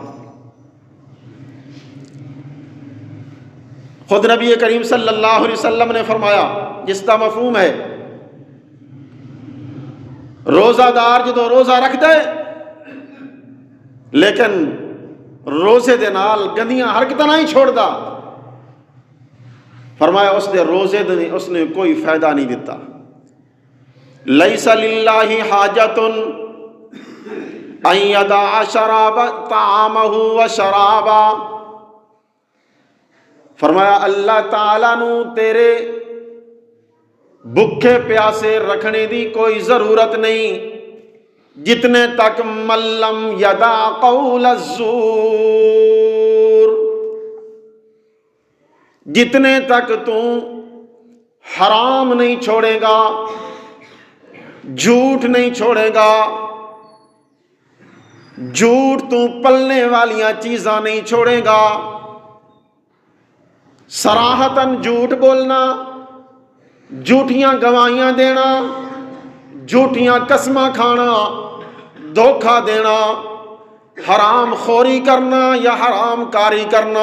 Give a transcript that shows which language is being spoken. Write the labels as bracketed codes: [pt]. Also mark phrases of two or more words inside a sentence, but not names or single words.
[pa] خود نبی کریم [ar] صلی اللہ علیہ وسلم [pa] نے فرمایا، [ur] جس کا مفہوم ہے [pa] روزہ دار جدو روزہ رکھ دے لیکن روزے دے نال گندیاں حرکتاں نہیں چھوڑ دا، فرمایا اس دے روزے دے اس نے کوئی فائدہ نہیں دیتا۔ [ar] لیس للہ حاجۃ ان یدع شراب طعامہ و شرابا، [pa] فرمایا اللہ تعالیٰ نو تیرے بھکھے پیاسے رکھنے دی کوئی ضرورت نہیں جتنے تک [ar] ملم یدع قول الزور، [pa] جتنے تک تو حرام نہیں چھوڑے گا، جھوٹ نہیں چھوڑے گا، جھوٹ تو پلنے والیاں چیزاں نہیں چھوڑے گا، صراحتاً جھوٹ بولنا، جھوٹیاں گواہیاں دینا، جھوٹیاں قسماں کھانا، دھوکہ دینا، حرام خوری کرنا یا حرام کاری کرنا۔